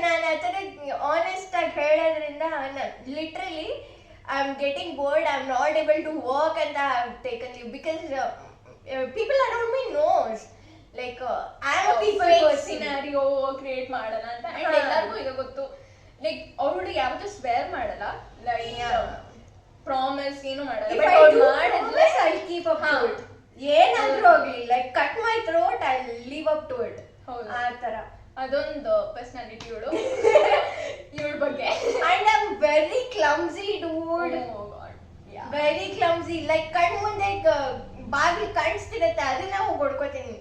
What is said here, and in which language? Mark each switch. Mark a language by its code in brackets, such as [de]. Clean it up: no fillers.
[kn] ನಾನು ಆ ಥರ ಆನೆಸ್ಟ್ ಆಗಿ ಹೇಳೋದ್ರಿಂದ literally [en] I'm getting bored, I'm not able to work and I have taken leave because people around me knows like I'm a people person. [kn] Scenario create ಮಾಡಲ್ಲ ಅಂತ. And ಎಲ್ಲರಿಗೂ ಈಗ ಗೊತ್ತು, ಲೈಕ್ ಅವಳು ಯಾವತ್ತೂ ಸ್ವೇರ್ ಮಾಡಲ್ಲ, ಲೈಕ್ ಪ್ರಾಮಿಸ್ ಏನು ಮಾಡಲ್ಲ. [en] If I do promise, I'll keep up to it. [kn] ಏನಾದ್ರೂ ಹೋಗ್ಲಿ, [en] Like cut my throat, I'll live up to it. [kn] ಹೌದು, ಆ ಥರ ಅದೊಂದು ಪರ್ಸನಾಲಿಟಿ ಇವಳ ಬಗ್ಗೆ. [en] And I'm very clumsy dude. Oh god, yeah, very clumsy. [kn] like ಕಣ್ ಮುಂದೆ ಬಾಗಿಲು ಕಾಣಿಸ್ತಿರತ್ತೆ, ಅದನ್ನ ಹೋಗಿ ಹೊಡ್ಕೋತೀನಿ.